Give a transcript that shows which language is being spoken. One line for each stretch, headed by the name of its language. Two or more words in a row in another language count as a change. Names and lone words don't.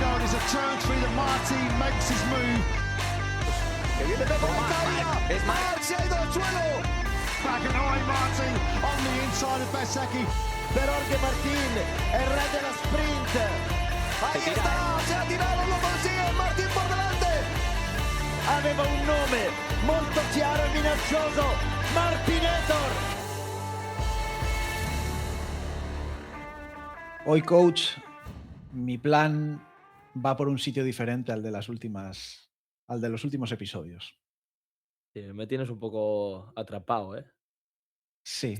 English: There's a turn through that Martin makes his move.
Spanish: Que viene Pepo Es Marc, se ha ido al suelo.
English: Back and away Martin on the inside of Bezzecchi.
Spanish: Jorge Martín, el rey de la sprint. Ahí está, se ha tirado, lo consigue, Martin por delante.
Italian: Aveva un nome molto chiaro e minaccioso, Martinator.
Spanish: Hoy, coach, mi plan va por un sitio diferente al de los últimos episodios. Sí, me tienes un poco atrapado, ¿eh? Sí,